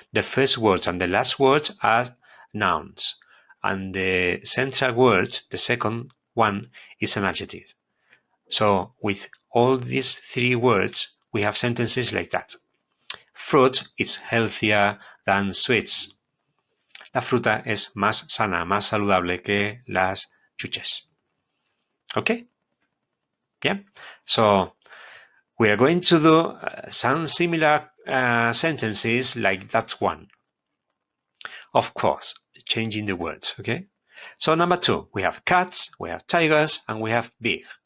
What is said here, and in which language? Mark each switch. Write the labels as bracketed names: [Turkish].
[English] The first words and the last words are nouns. And the central word, the second one, is an adjective. So with all these 3 words, we have sentences like that. Fruit is healthier than sweets. [Spanish] La fruta es más sana, más saludable que las chuches. [English] Okay? Yeah? So we are going to do some similar sentences like that one. Of course, changing the words, okay? So number 2, we have cats, we have tigers, and we have big.